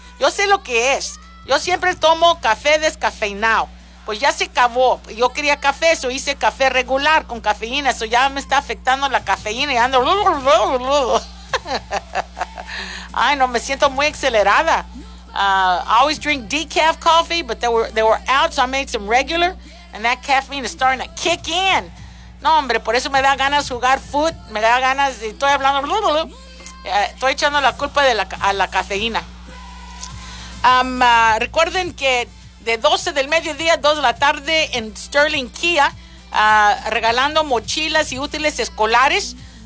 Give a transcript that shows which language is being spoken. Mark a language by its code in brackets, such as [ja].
[es] Yo sé lo que es, yo siempre tomo café descafeinado, pues ya se acabó, yo quería café, eso hice café regular con cafeína, eso ya me está afectando la cafeína y ando, ay no, me siento muy acelerada. [en] I always drink decaf coffee, but they were out, so I made some regular, and that caffeine is starting to kick in. [es] No, hombre, por eso me da ganas jugar foot, me da ganas, estoy hablando, estoy echando la culpa a la cafeína. Recuerden que de 12 del mediodía a 2 de la tarde en Sterling Kia, regalando mochilas y útiles escolares.